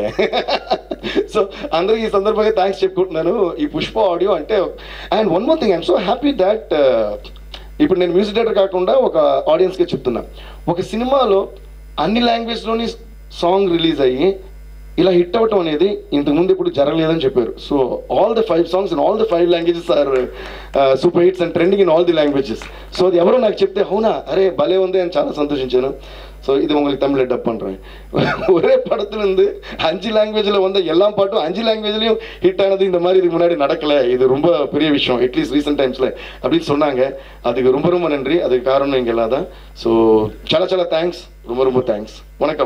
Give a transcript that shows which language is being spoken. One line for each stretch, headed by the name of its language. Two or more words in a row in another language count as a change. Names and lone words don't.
Telugu: సో అందరికి ఈ సందర్భంగా థ్యాంక్స్ చెప్పుకుంటున్నాను ఈ పుష్ప ఆడియో అంటే.
English: and one more thing, I'm so happy that
Telugu: ఇప్పుడు నేను
English: music director
Telugu: కాకుండా ఒక ఆడియన్స్గా చెప్తున్నా, ఒక సినిమాలో అన్ని లాంగ్వేజ్లోని సాంగ్ రిలీజ్ అయ్యి ఇలా హిట్ అవ్వటం అనేది ఇంతకుముందు ఇప్పుడు జరగలేదని చెప్పారు.
English: so all the 5 songs in all the 5 languages are super hits and trending in all the languages.
Telugu: సో అది ఎవరో నాకు చెప్తే అవునా అరే భలే ఉంది అని చాలా సంతోషించాను.
Tamil: ஸோ இது உங்களுக்கு தமிழில் டப் பண்ணுறேன். ஒரே படத்துலேருந்து 5 languageல வந்த எல்லா பாட்டும் 5 languageலையும் ஹிட் ஆனது இந்த மாதிரி இதுக்கு முன்னாடி நடக்கலை. இது ரொம்ப பெரிய விஷயம்,
English: at least recent times
Tamil: அப்படின்னு சொன்னாங்க. அதுக்கு ரொம்ப ரொம்ப நன்றி. அதுக்கு காரணம் இங்கே எல்லாம் தான். ஸோ చాలా தேங்க்ஸ், ரொம்ப ரொம்ப தேங்க்ஸ். வணக்கம்